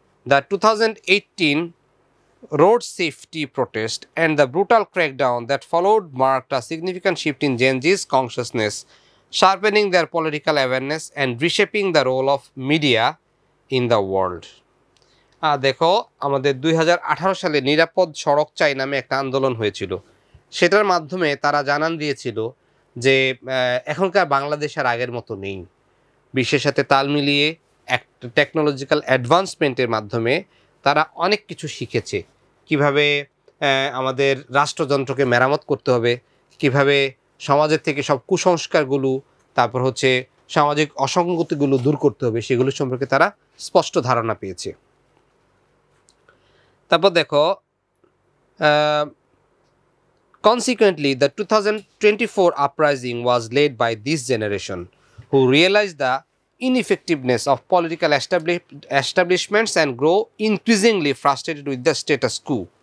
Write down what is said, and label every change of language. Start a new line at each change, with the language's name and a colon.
English: The 2018 road safety protest and the brutal crackdown that followed marked a significant shift in Gen Z's consciousness, sharpening their political awareness and reshaping the role of media in the world.
Bangla: দেখো, আমাদের 2018 সালে নিরাপদ সড়ক চাই নামে একটা আন্দোলন হয়েছিল। সেটার মাধ্যমে তারা জানান দিয়েছিল যে এখনকার বাংলাদেশ আর আগের মতো নেই। বিশ্বের সাথে তাল মিলিয়ে একটা টেকনোলজিক্যাল অ্যাডভান্সমেন্টের মাধ্যমে তারা অনেক কিছু শিখেছে। কিভাবে আমাদের রাষ্ট্রযন্ত্রকে মেরামত করতে হবে, কিভাবে সমাজের থেকে সব কুসংস্কারগুলো, তারপর হচ্ছে সামাজিক অসঙ্গতিগুলো দূর করতে হবে, সেগুলো সম্পর্কে তারা স্পষ্ট ধারণা পেয়েছে। তারপর দেখো,
English: consequently the 2024 uprising was led by this generation who realized the ineffectiveness of political establishments and grow increasingly frustrated with the status quo.